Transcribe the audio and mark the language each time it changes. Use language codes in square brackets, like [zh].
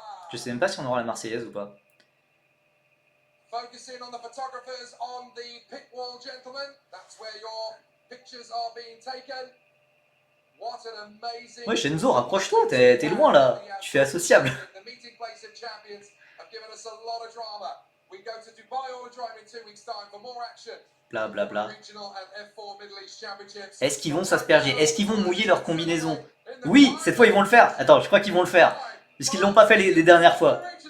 [fr] Je sais même pas si on aura la Marseillaise ou pas. [en] Focusing on the photographers on the pit wall, gentlemen. That's where your pictures are being taken. What an amazing... [fr] Ouais, Enzo, rapproche-toi, t'es loin là. Tu fais associable. [en] The meeting place of champions have given us a lot of drama. We go to Dubai all the time in 2 weeks' time for more action. Bla bla bla. Regional and F4 Middle East Championships. [fr] Est-ce qu'ils vont s'asperger? Est-ce qu'ils vont mouiller leur combinaison? Oui, cette fois ils vont le faire. Attends, je crois qu'ils vont le faire. Puisqu'ils l'ont pas fait les dernières fois.